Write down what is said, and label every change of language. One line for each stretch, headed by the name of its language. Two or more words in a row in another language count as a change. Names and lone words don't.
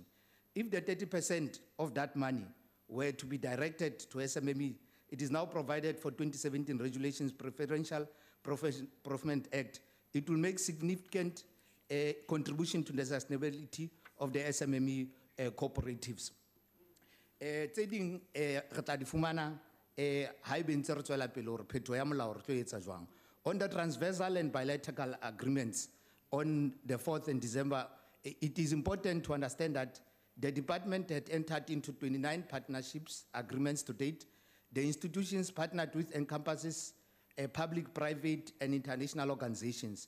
English: If the 30% of that money were to be directed to SMME, it is now provided for 2017 Regulations Preferential Procurement Act. It will make significant contribution to the sustainability of the SMME cooperatives.
Southern Sotho: Tse ding re tla di fumana ha ebe ntse re tswela pele hore phetho ya molao re tlo etsa jwang.
English: On the transversal and bilateral agreements on the 4th of December, it is important to understand that the department had entered into 29 partnerships agreements to date. The institutions partnered with encompasses public, private, and international organizations.